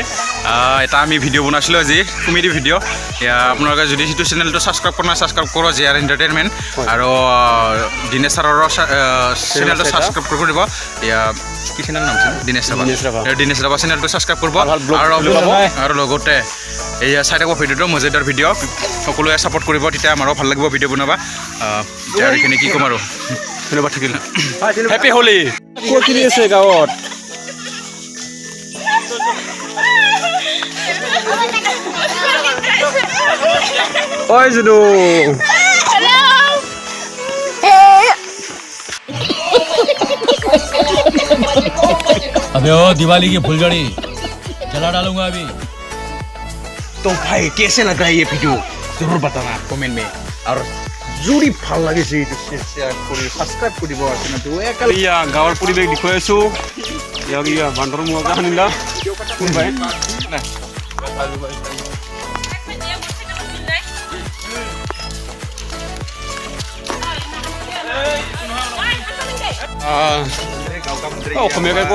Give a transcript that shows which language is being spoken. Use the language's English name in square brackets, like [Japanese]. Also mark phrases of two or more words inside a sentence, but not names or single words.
[Assamese] এটা আমি ভিডিঅ' বনাইছিলোঁ আজি কমেডি ভিডিঅ' আপোনালোকে যদি সেইটো চেনেলটো ছাবস্ক্ৰাইব কৰা নাই ছাবস্ক্ৰাইব কৰক জে আৰ এণ্টাৰটেইনমেণ্ট আৰু দিনেশ ছাৰৰ চেনেলটো ছাবস্ক্ৰাইব কৰি দিব কি চেনেল নাম আছিল দিনেশ ৰাভা চেনেলটো ছাবস্ক্ৰাইব কৰিব আৰু লগতে এয়া চাই থাকোঁ ভিডিঅ'টো মজেদাৰ ভিডিঅ' সকলোৱে ছাপোৰ্ট কৰিব তেতিয়া আমাৰো ভাল লাগিব ভিডিঅ' বনাবা আৰু এইখিনি কি ক'ম আৰু ধন্যবাদ থাকিল হেপী হোলী ক'ত খেলি আছে গাঁৱত ঐ জুনু [Hindi] अबे ओ दिवाली की फुलझड़ी जला डालूंगा अभी तो भाई कैसे लग रहा है ये वीडियो जरूर बताना कमेंट में और [Assamese] জুৰি ভাল লাগিছে এইটো শেয়াৰ কৰি সাবস্ক্ৰাইব কৰিব চেনেলটো এয়া গাঁৱৰ পৰিৱেশ দেখুৱাইছোঁ ইয়া বান্দৰ মুৱা শুনিলা কোনবাই অসমীয়াকৈ